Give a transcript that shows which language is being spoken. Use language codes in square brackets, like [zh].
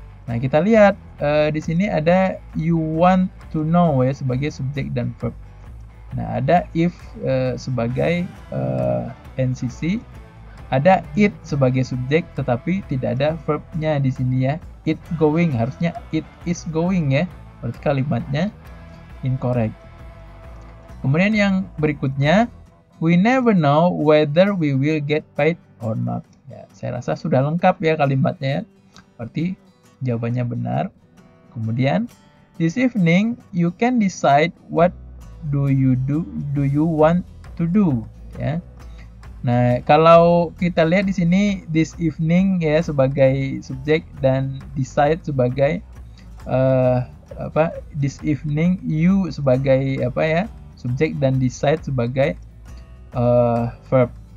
[id] Nah, kita lihat di sini ada [en] you want to know [id] ya sebagai subjek dan verb. Nah, ada if sebagai NCC, ada it sebagai subjek tetapi tidak ada verbnya di sini ya. [en] It going, [id] harusnya [en] it is going ya. [id] Berarti kalimatnya [en] incorrect. [id] Kemudian yang berikutnya, [en] we never know whether we will get paid or not. [id] Ya, saya rasa sudah lengkap ya kalimatnya. Berarti jawabannya benar. Kemudian, [en] this evening you can decide what do you want to do ya. [id] Nah, kalau kita lihat di sini this evening ya sebagai subjek dan decide sebagai [en] this evening you [id] sebagai subjek dan decide sebagai verb.